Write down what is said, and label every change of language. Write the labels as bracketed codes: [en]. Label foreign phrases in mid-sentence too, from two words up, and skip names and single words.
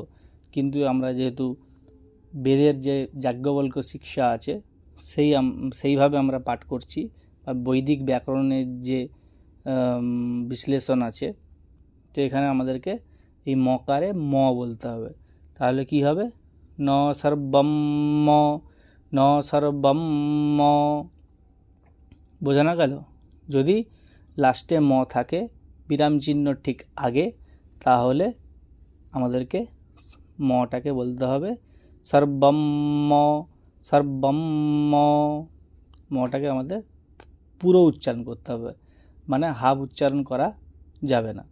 [bn] কিন্তু আমরা যেহেতু বেদের যে যাজ্ঞবল্ক্য শিক্ষা আছে, সেইভাবে আমরা পাঠ করছি, বা বৈদিক ব্যাকরণের যে বিশ্লেষণ আছে, তো এখানে আমাদেরকে এই মকারে ম বলতে হবে। তাহলে কি হবে? ন সর্বম ন সর্বম। বোঝানো গেল? যদি লাস্টে ম থাকে বিরাম চিহ্ন ঠিক আগে, তাহলে আমাদেরকে মটাকে বলতে হবে সর্বম সর্বম। মটাকে আমাদের পুরো উচ্চারণ করতে হবে, মানে হাফ উচ্চারণ করা যাবে না।